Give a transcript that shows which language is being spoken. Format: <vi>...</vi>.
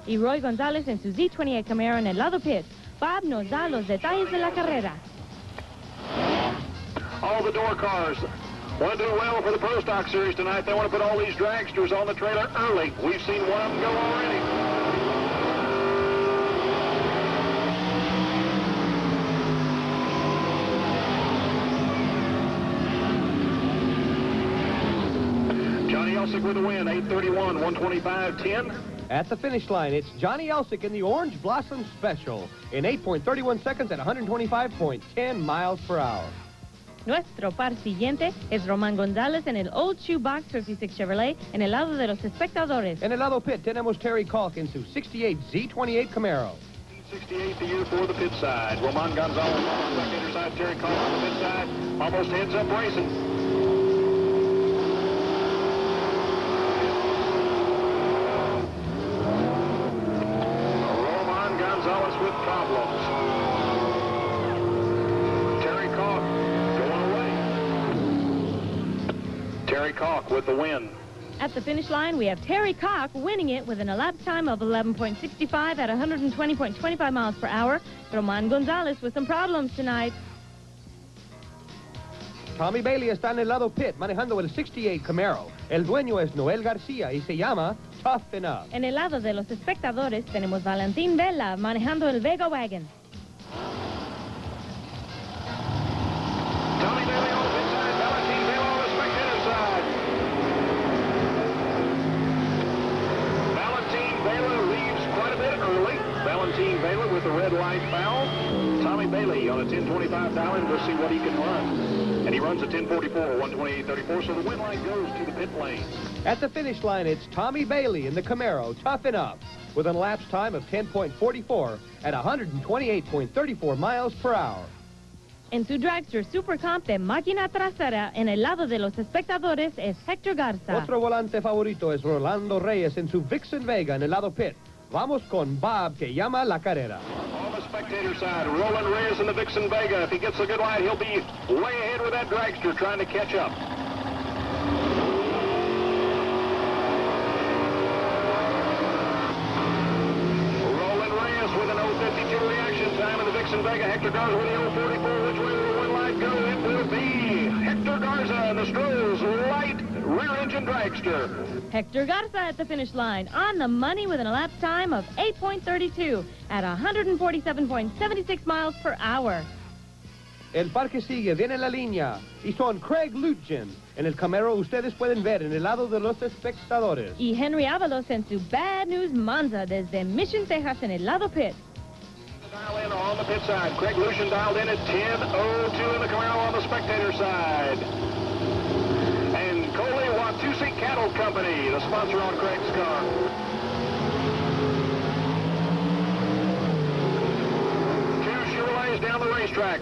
<es>Y Roy González en su Z28 Camaro en el lado pit. Bob nos da los detalles de la carrera.</es> <en>All the door cars want to do well for the Pro Stock Series tonight. They want to put all these dragsters on the trailer early. We've seen one of them go already. Johnny Elsick with the win, 831, 125.10. At the finish line, it's Johnny Elsick in the Orange Blossom Special in 8.31 seconds at 125.10 miles per hour.</en> <es>Nuestro par siguiente es Román González en el Old Shoebox 56 Chevrolet en el lado de los espectadores. En el lado pit tenemos Terry Kalk en su 68 Z28 Camaro.</es> <en>68 the year for the pit side. Román González on the spectator side. Terry Kalk on the pit side. Almost heads up racing. Román González with problems. Terry Kalk going away. Terry Kalk with the win. At the finish line, we have Terry Kalk winning it with an elapsed time of 11.65 at 120.25 miles per hour. Román González with some problems tonight.</en> <es>Tommy Bailey está en el lado pit manejando el 68 Camaro. El dueño es Noel García y se llama Tough Enough. En el lado de los espectadores tenemos Valentín Vela manejando el Vega Wagon.</es> <en>Tommy Bailey on the pit side, Valentín Vela on the spectator side. Valentín Vela leaves quite a bit early. Valentín Vela with the red light foul. Tommy Bailey on a 10:25 dial-in. We'll see what he can run. And he runs a 10:44, 128.34, so the win light goes to the pit lane. At the finish line, it's Tommy Bailey in the Camaro, Tough Enough, with an elapsed time of 10.44 at 128.34 miles per hour.</en> <es>En su dragster Super Comp de máquina trasera, en el lado de los espectadores, es Héctor Garza. Otro volante favorito es Rolando Reyes en su Vixen Vega en el lado pit. Vamos con Bob, que llama la carrera.</es> <en>On the spectator side, Roland Reyes in the Vixen Vega. If he gets a good light, he'll be way ahead with that dragster trying to catch up. Roland Reyes with an 052 reaction time in the Vixen Vega. Hector Garza with the 044. Which way will the one light go? It will be Hector Garza in the Stroh's light rear-engine dragster. Hector Garza at the finish line, on the money with an elapsed time of 8.32 at 147.76 miles per hour.</en> <es>El par que sigue viene en la línea y son Craig Lutjen. En el Camaro ustedes pueden ver en el lado de los espectadores. Y Henry Avalos en su Bad News Monza desde Mission, Texas en el lado pit.</es> <en>Dial in on the pit side. Craig Lucian dialed in at 10:02 in the Camaro on the spectator side. And Coley Watusi Cattle Company, the sponsor on Craig's car. Two Chevrolets down the racetrack.</en>